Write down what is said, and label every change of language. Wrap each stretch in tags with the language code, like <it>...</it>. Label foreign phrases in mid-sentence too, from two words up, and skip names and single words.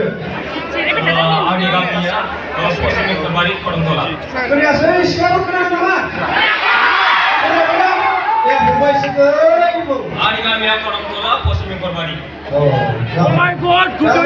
<brx>आंनि गामिया पश्चिम बेंगलबारि करमतला खोनायासै सिगाङाव खोनादों नामा Bombay सिगोरै बुं आंनि गामिया करमतला पश्चिम बेंगलबारि</brx> <en>Oh my god गुदै</en>